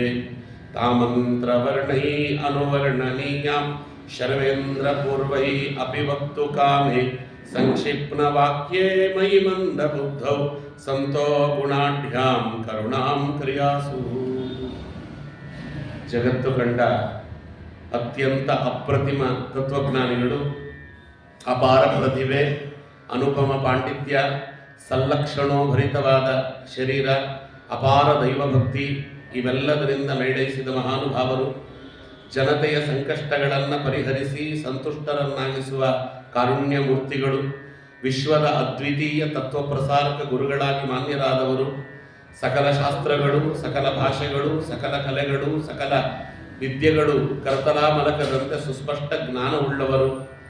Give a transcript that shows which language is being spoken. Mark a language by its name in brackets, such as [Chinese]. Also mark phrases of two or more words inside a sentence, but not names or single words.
[Sanskrit] तामन्त्रवर्णैः अनुवर्णनीयां शर्वेन्द्रपूर्वैः अपि वक्तुकामे संक्षिप्नवाक्ये मयि मन्दबुद्धौ संतो गुणाढ्यां करुणां क्रियासु। [Kannada] जगತ್ತು ಕಂಡ ಅತ್ಯಂತ ಅಪ್ರತಿಮ ತತ್ವಜ್ಞಾನಿಗಳು, ಅಪಾರ ಪ್ರತಿಭೆ, ಅನುಪಮ ಪಾಂಡಿತ್ಯ, ಸಲ್ಲಕ್ಷಣೋಭರಿತವಾದ ಶರೀರ, ಅಪಾರ ದೈವಭಕ್ತಿ ಇವೆಲ್ಲದರಿಂದ ಮೇಳೈಸಿದ ಮಹಾನುಭಾವರು, ಜನತೆಯ ಸಂಕಷ್ಟಗಳನ್ನು ಪರಿಹರಿಸಿ ಸಂತುಷ್ಟರನ್ನಾಗಿಸುವ ಕಾರುಣ್ಯ ಮೂರ್ತಿಗಳು, ವಿಶ್ವದ ಅದ್ವಿತೀಯ ತತ್ವಪ್ರಸಾರಕ ಗುರುಗಳಾಗಿ ಮಾನ್ಯರಾದವರು, ಸಕಲ ಶಾಸ್ತ್ರಗಳು, ಸಕಲ ಭಾಷೆಗಳು, ಸಕಲ ಕಲೆಗಳು, ಸಕಲ ವಿದ್ಯೆಗಳು ಕರತಲಾಮಲಕದಂತೆ ಸುಸ್ಪಷ್ಟ ಜ್ಞಾನವುಳ್ಳವರು,